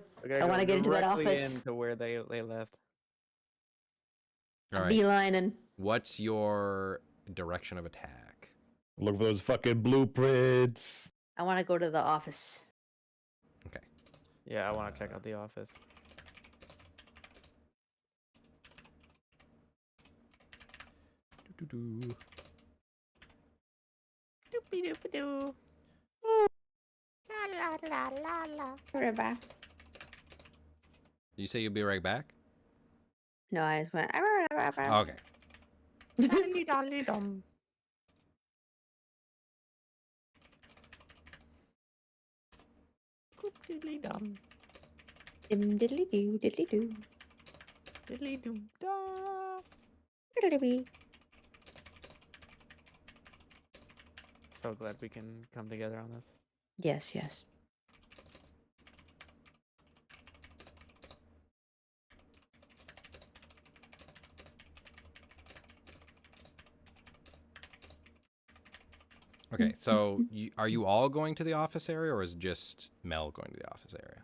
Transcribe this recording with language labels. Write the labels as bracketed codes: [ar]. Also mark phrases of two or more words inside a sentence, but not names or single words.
[en] I want to get into that office. Into where they left. All right. Beelining. What's your direction of attack? Look for those fucking blueprints. I want to go to the office. Okay. Yeah, I want to check out the office. Doopy doopy doo. La la la la. Right back. You say you'll be right back? No, I just went. Okay. Dolly dolly dum. Coop diddly dum. Dim diddly doo diddly doo. Diddly doo da. Diddly. So glad we can come together on this. Yes, yes. Okay, so are you all going to the office area, or is just Mel going to the office area?